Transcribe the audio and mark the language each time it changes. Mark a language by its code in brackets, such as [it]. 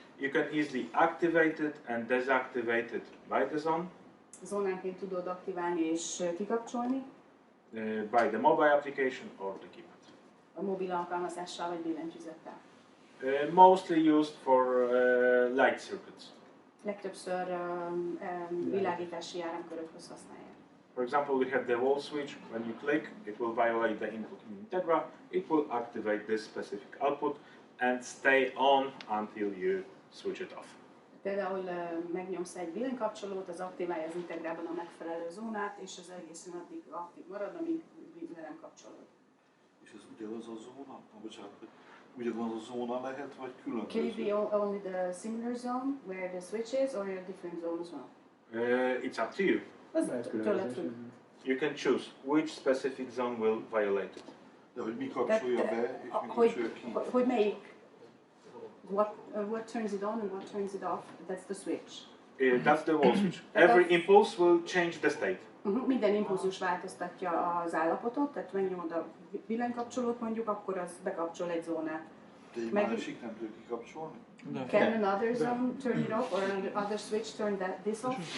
[en] You can easily activate it and deactivate it by the zone, [hu] Zónánként tudod aktiválni és kikapcsolni, [en] by the mobile application or the keypad. [hu] a mobil alkalmazással vagy billentyűzettel. [en] Mostly used for light circuits. [hu] Legtöbbször világítási áramkörökhöz használják. [en] For example, we have the wall switch. When you click, it will violate the input in Integra. It will activate this specific output and stay on until you switch it off. [hu] Például megnyomsz egy villanykapcsolót, az aktiválja az Integrában a megfelelő zónát, és az egészen addig aktív marad, amíg le nem kapcsolod. És ez ugyanaz a zóna? Bocsánat, ugyanaz a zóna lehet, vagy [en] Can it [hu] különböző? [en] be only the similar zone where the switch is, or a different zone as well? It's up to you. [hu] Az tőled függ. [en] You can choose which specific zone will violate it. [hu] De hogy mi kapcsolja be, és mi kapcsolja ki? Hogy melyik? [en] What turns it on and what turns it off? That's the switch. That's the wall switch. Every impulse will change the state. [hu] Minden impulzus változtatja az állapotot, tehát megnyomod a villanykapcsolót mondjuk, akkor az bekapcsol egy zónát. De egy másik nem tud kikapcsolni? [en] Can another zone turn it off, or another switch turn this off?